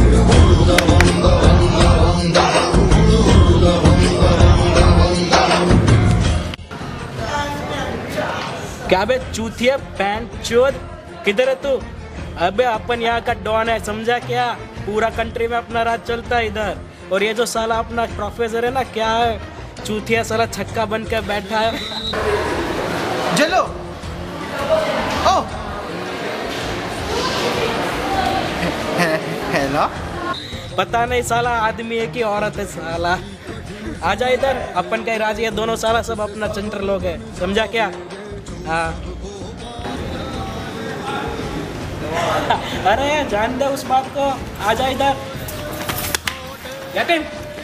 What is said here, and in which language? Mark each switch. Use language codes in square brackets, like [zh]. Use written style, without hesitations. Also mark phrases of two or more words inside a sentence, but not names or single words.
[hi] क्या बे चूतिया पैंट चोद किधर है तू? अबे अपन यहाँ का डॉन है समझा क्या? पूरा कंट्री में अपना राज चलता है इधर। और ये जो साला अपना प्रोफेसर है ना क्या है चूतिया साला छक्का बन के बैठा है। Jello! Oh! [en] Hello? [hi] पता नहीं साला आदमी है कि औरत है साला। आजा इधर अपन का राज ये दोनों साला सब अपना चंटर लोग है समझा क्या? हाँ अरे जान दे उस बात को आजा इधर यतीम